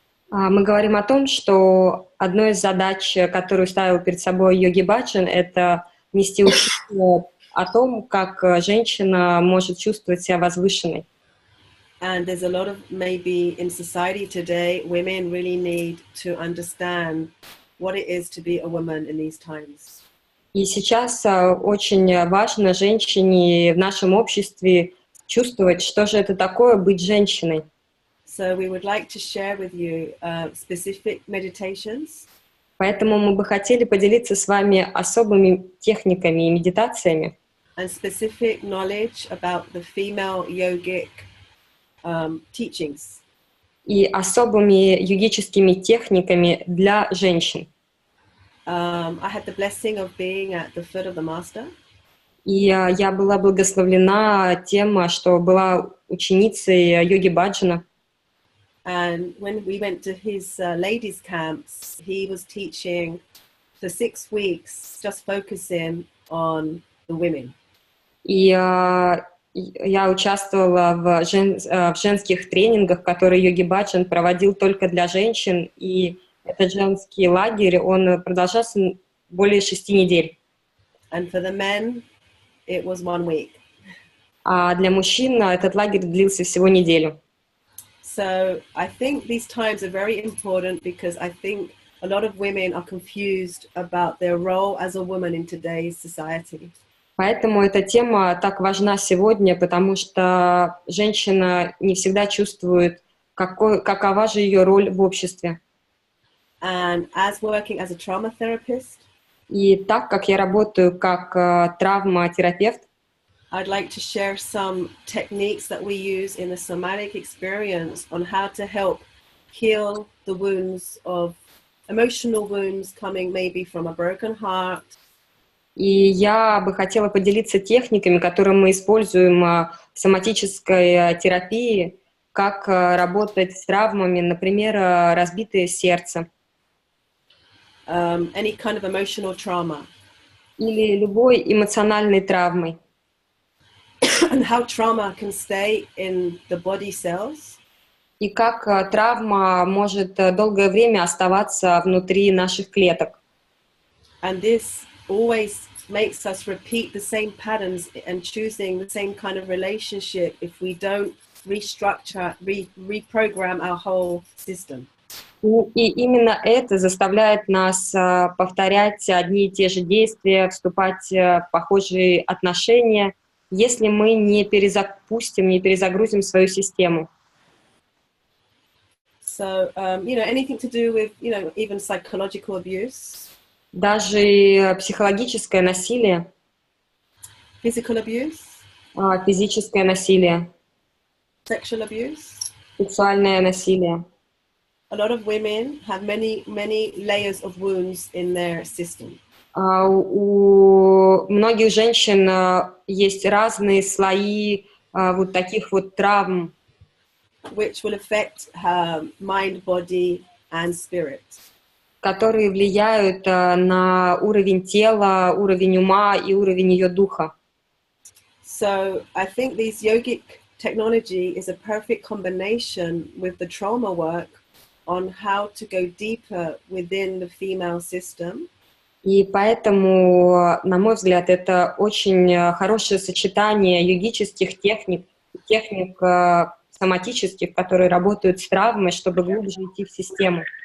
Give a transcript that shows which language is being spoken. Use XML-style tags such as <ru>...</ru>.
<ru>Мы говорим о том, что одной из задач, которую ставил перед собой Йоги Баджан, это нести учение о том, как женщина может чувствовать себя возвышенной.</ru> <en>And there's a lot of, maybe in society today, women really need to understand what it is to be a woman in these times.</en> <ru>И сейчас очень важно женщине в нашем обществе чувствовать, что же это такое быть женщиной.</ru> <en>So we would like to share with you specific meditations.</en> <ru>Поэтому мы бы хотели поделиться с вами особыми техниками и медитациями</ru> <en>And specific knowledge about the female yogic teachings.</en> <ru>и особыми йогическими техниками для женщин.</ru> <en>I had the blessing of being at the foot of the master.</en> <ru>И я была благословлена тем, что была ученицей Йоги Баджана.</ru> <en>And when we went to his ladies' camps, he was teaching for 6 weeks, just focusing on the women.</en> <ru>И я участвовала в женских тренингах, которые Йоги Баджан проводил только для женщин. И этот женский лагерь, он продолжался более 6 недель.</ru> <en>And for the men, it was 1 week.</en> <ru>А для мужчин этот лагерь длился всего неделю.</ru> <en>So I think these times are very important because I think a lot of women are confused about their role as a woman in today's society.</en> <ru>Поэтому эта тема так важна сегодня, потому что женщина не всегда чувствует, какова же ее роль в обществе.</ru> <en>And as working as a trauma therapist,</en> <ru>И так как я работаю как травматерапевт,</ru> <en>I'd like to share some techniques that we use in the somatic experience on how to help heal the wounds of emotional wounds coming maybe from a broken heart.</en> <ru>и я бы хотела поделиться техниками, которые мы используем в соматической терапии, как работать с травмами, например, разбитое сердце.</ru> <en>Any kind of emotional trauma.</en> <ru>Или любой эмоциональной травмой.</ru> <en>And how trauma can stay in the body cells.</en> <ru>И как травма может долгое время оставаться внутри наших клеток.</ru> <en>And this always makes us repeat the same patterns and choosing the same kind of relationship if we don't restructure, reprogram our whole system.</en> <ru>И именно это заставляет нас повторять одни и те же действия, вступать в похожие отношения, если мы не перезапустим, не перезагрузим свою систему.</ru> <en>So, anything to do with, even psychological abuse.</en> <ru>Даже психологическое насилие,</ru> <en>Physical abuse.</en> <ru>физическое насилие,</ru> <en>Sexual abuse.</en> <ru>сексуальное насилие.</ru> <en>A lot of women have many layers of wounds in their system.</en> <ru>У многих женщин есть разные слои вот таких вот травм,</ru> <en>Which will affect her mind, body, and spirit.</en> <ru>которые влияют на уровень тела, уровень ума и уровень ее духа.</ru> <en>So I think this yogic technology is a perfect combination with the trauma work on how to go deeper within the female system.</en> <ru>И поэтому, на мой взгляд, это очень хорошее сочетание йогических техник, техник соматических, которые работают с травмой, чтобы глубже идти в систему.</ru>